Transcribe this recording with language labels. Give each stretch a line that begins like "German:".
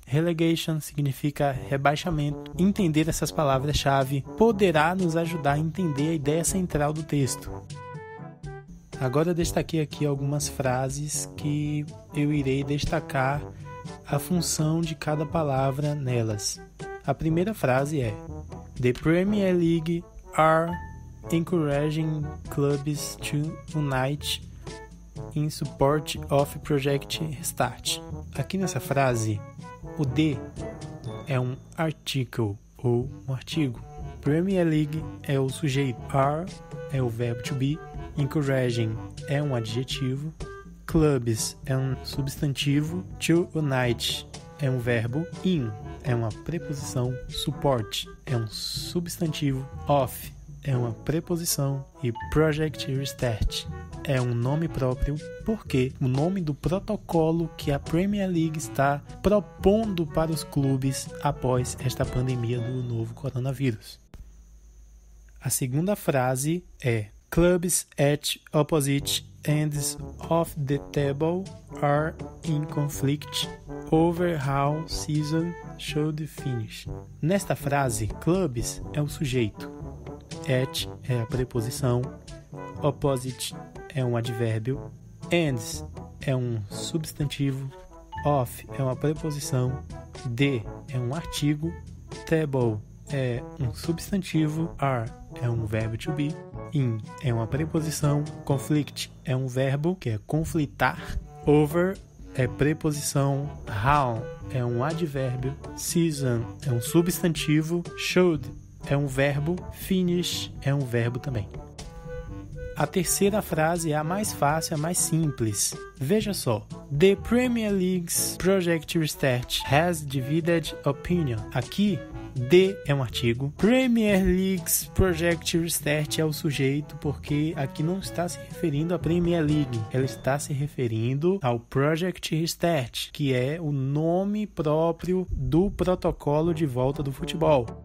Portuguese: Relegation significa rebaixamento. Entender essas palavras-chave poderá nos ajudar a entender a ideia central do texto. Agora eu destaquei aqui algumas frases que eu irei destacar a função de cada palavra nelas. A primeira frase é:
English: The Premier League are encouraging clubs to unite in support of Project Restart.
Portuguese: Aqui nessa frase, o the é um article ou um artigo. Premier League é o sujeito. Are é o verbo to be. Encouraging é um adjetivo. Clubs é um substantivo. To unite é um verbo. In é uma preposição. Support é um substantivo. Of é uma preposição. E Project Restart é um nome próprio, porque o nome do protocolo que a Premier League está propondo para os clubes após esta pandemia do novo coronavírus. A segunda frase é:
English: Clubs at opposite ends of the table are in conflict over how season should finish.
Portuguese: Nesta frase, clubs é o sujeito, at é a preposição, opposite é um advérbio, ends é um substantivo, of é uma preposição, the é um artigo, table é um substantivo, are é um verbo to be, in é uma preposição, conflict é um verbo que é conflitar, over é preposição, how é um advérbio, season é um substantivo, should é um verbo, finish é um verbo também. A terceira frase é a mais fácil, a mais simples. Veja só.
English: The Premier League's project restart has divided opinion.
Portuguese: Aqui, the é um artigo. Premier League's project restart é o sujeito, porque aqui não está se referindo à Premier League. Ela está se referindo ao Project Restart, que é o nome próprio do protocolo de volta do futebol.